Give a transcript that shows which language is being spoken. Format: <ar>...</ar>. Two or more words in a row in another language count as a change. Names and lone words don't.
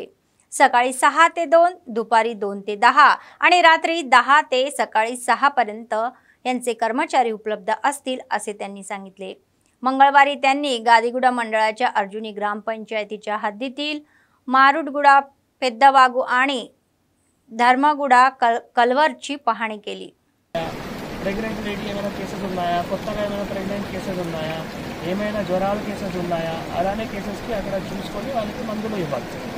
<mr>सकाळी 6 ते 2, दुपारी 2 ते 10 आणि रात्री 10 ते सकाळी 6 पर्यंत यांचे कर्मचारी उपलब्ध असतील असे त्यांनी सांगितले। मंगळवारी त्यांनी गादीगुडा मंडळाच्या अर्जुनी ग्रामपंचायतीच्या हद्दीतील मारुडगुडा, पेद्दवागु आणि धर्मगुडा कलवरची पाहणी केली।</mr> <en>pregnant lady</en> <te>ఏమైనా కేసెస్ ఉన్నాయా, కొత్తగా ఏమైనా</te> <en>pregnant cases</en> <te>ఉన్నాయా, ఏమైనా జ్వరాల కేసెస్ ఉన్నాయా, అలానే కేసెస్కి అక్కడ చూసుకొని వాళ్ళకి మందులు ఇవ్వాలి।</te>